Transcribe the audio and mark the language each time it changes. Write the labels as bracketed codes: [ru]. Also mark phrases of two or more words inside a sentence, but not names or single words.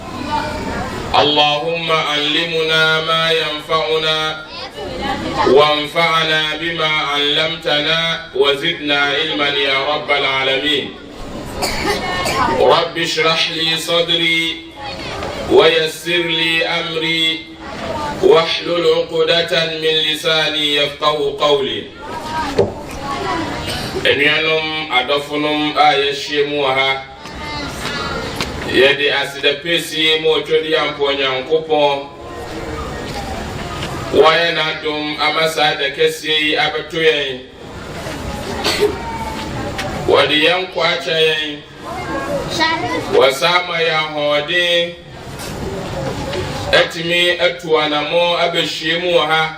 [ar] اللهم علمنا ما ينفعنا وانفعنا بما علمتنا وزدنا علما يا رب العالمين. رب اشرح لي صدري ويسر لي أمري واحلل عقدة من لساني يفقه قولي. [ak] Enuanom adɔfonom a yɛahyia mu wɔ ha yɛde asedapɛsie ma ɔtwadi ampɔ Nyankopɔn wɔyɛ n'adom ama saa da kɛseɛ yi abɛto yɛn wɔde yɛn nkɔ akyɛ yɛn wɔsaa ma yɛn ahoɔden atumi atu anammɔ abɛhyia mu wɔ ha.